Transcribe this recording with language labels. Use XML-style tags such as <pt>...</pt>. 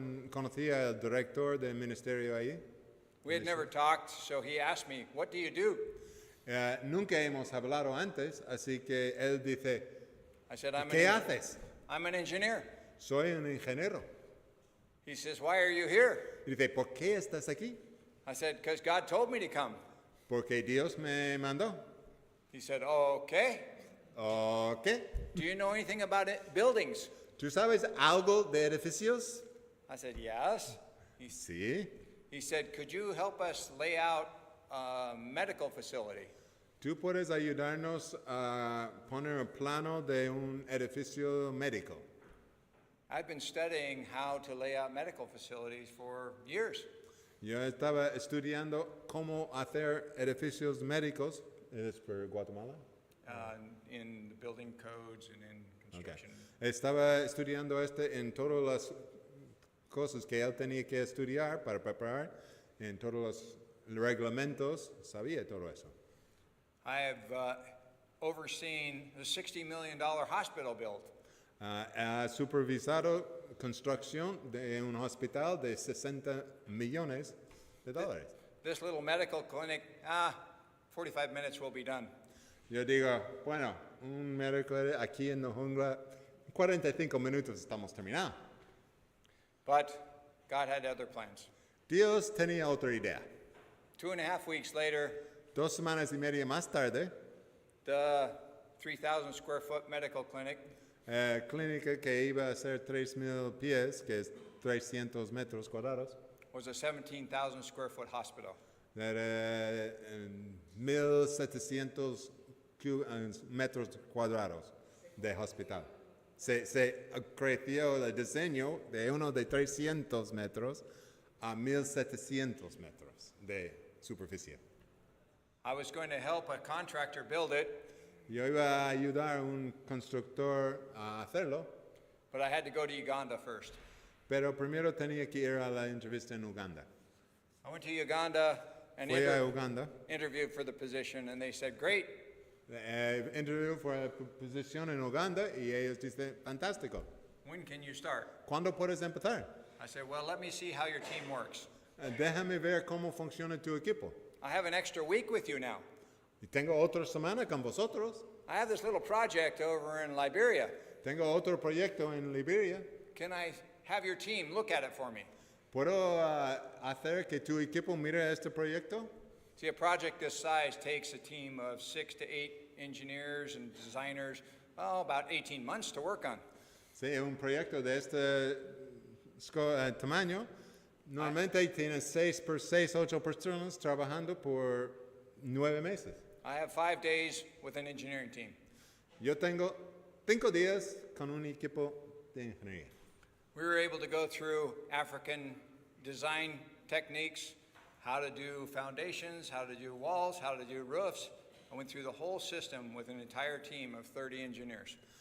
<es>Conocía al director del ministerio ahí.</es> <en>We had never talked, so he asked me, "What do you do?"</en> <es>Nunca hemos hablado antes, así que él dice,</es> <en>I said,</en> <es>¿qué haces?</es> <en>I'm an engineer.</en> <es>Soy un ingeniero.</es> <en>He says, "Why are you here?"</en> <es>Y dice, ¿por qué estás aquí?</es> <en>I said, "Because God told me to come."</en> <es>Porque Dios me mandó.</es> <en>He said, "Okay.</en> <es>¿Qué?</es> <en>Do you know anything about buildings?"</en> <es>¿Tú sabes algo de edificios?</es> <en>I said, "Yes."</en> <es>Sí.</es> <en>He said, "Could you help us lay out a medical facility?"</en> <es>¿Tú puedes ayudarnos a poner un plano de un edificio médico?</es> <en>I've been studying how to lay out medical facilities for years.</en> <es>Yo estaba estudiando cómo hacer edificios médicos. ¿Es por Guatemala?</es> <en>In the building codes and in construction. Okay.</en> <es>Estaba estudiando en todas las cosas que él tenía que estudiar para preparar, en todos los reglamentos, sabía todo eso.</es> <en>I have overseen the $60 million hospital build.</en> <es>Ha supervisado construcción de un hospital de $60 millones.</es> <en>This little medical clinic, 45 minutes will be done.</en> <es>Yo digo, bueno, un médico aquí en la jungla, 45 minutos estamos terminados.</es> <en>But God had other plans.</en> <es>Dios tenía otra idea.</es> <en>2.5 weeks later,</en> <es>2 semanas y media más tarde,</es> <en>the 3,000 square foot medical clinic</en> <es>clínica que iba a ser 3,000 pies, que es 300 metros cuadrados,</es> <en>was a 17,000 square foot hospital.</en> <es>Era 1,700 metros cuadrados de hospital. Se creció el diseño de uno de 300 metros a 1,700 metros de superficie.</es> <en>I was going to help a contractor build it,</en> <es>Yo iba a ayudar a un constructor a hacerlo,</es> <en>but I had to go to Uganda first.</en> <es>pero primero tenía que ir a la entrevista en Uganda.</es> <en>I went to Uganda and</en> <es>Fui a Uganda,</es> <en>interviewed for the position, and they said, "Great,</en> <es>interview por la posición en Uganda y ellos dicen, fantástico.</es> <en>when can you start?</en> <es>¿Cuándo puedes empezar?</es> <en>I said, well, let me see how your team works.</en> <es>Déjame ver cómo funciona tu equipo.</es> <en>I have an extra week with you now.</en> <es>Y tengo otra semana con vosotros.</es> <en>I have this little project over in Liberia.</en> <es>Tengo otro proyecto en Liberia.</es> <en>Can I have your team look at it for me?</en> <es>¿Puedo hacer que tu equipo mire este proyecto?</es> <en>See, a project this size takes a team of 6 to 8 engineers and designers, about 18 months to work on.</en> <es>Sí, un proyecto de este tamaño. Normalmente tiene 8 personas trabajando por 9 meses.</es> <en>I have 5 days with an engineering team.</en> <es>Yo tengo 5 días con un equipo de ingeniería.</es> <en>We were able to go through African design techniques, how to do foundations, how to do walls, how to do roofs. I went through the whole system with an entire team of 30 engineers.</en>